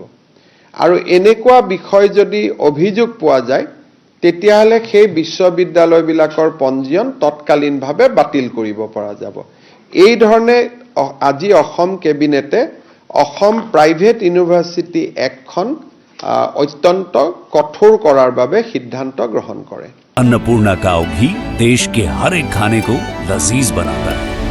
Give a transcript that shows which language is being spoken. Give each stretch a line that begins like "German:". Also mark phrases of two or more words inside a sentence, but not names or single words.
Assamese: আৰু এনেকুৱা বিষয় যদি অভিযোগ পোৱা যায়, তেতিয়াহ'লে সেই বিশ্ববিদ্যালয়বিলাকৰ পঞ্জীয়ন তৎকালীনভাৱে বাতিল কৰিব পৰা যাব। এই ধৰণে আজি অসম কেবিনেটে অসম প্ৰাইভেট ইউনিভাৰ্চিটি এক্টখন অত্যন্ত কঠোৰ কৰাৰ বাবে সিদ্ধান্ত গ্ৰহণ কৰে।
Hindi: अन्नपूर्णा काव घी देश के हर एक खाने को लजीज बनाता है।